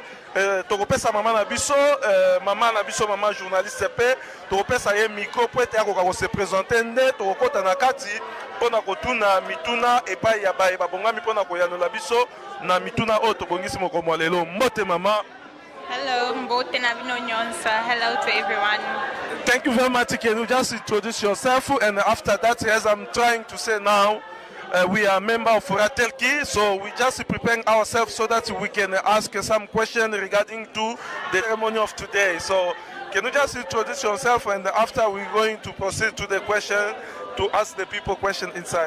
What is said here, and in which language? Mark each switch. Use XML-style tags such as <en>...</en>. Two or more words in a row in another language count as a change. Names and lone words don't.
<ln>Tokopesa mama na biso mama journaliste pe tokopesa ye micro po ete akoka ko</ln> <fr>se présenter</fr> <ln>nde tokokota na kati mpona kotuna mituna epai ya baye babongami mpona koyanola biso na mituna oyo tobongisi mokomo lelo. Mbote mama. Hello, Mbote Navino Nyonsa.</ln> <en>Hello to everyone. Thank you very much. Can you just introduce yourself? And after that, as I'm trying to say now, we are a member of Ratelki, so we just preparing ourselves so that we can ask some questions regarding to the ceremony of today. So can you just introduce yourself, and after we're going to proceed to the question, to ask the people question inside.</en>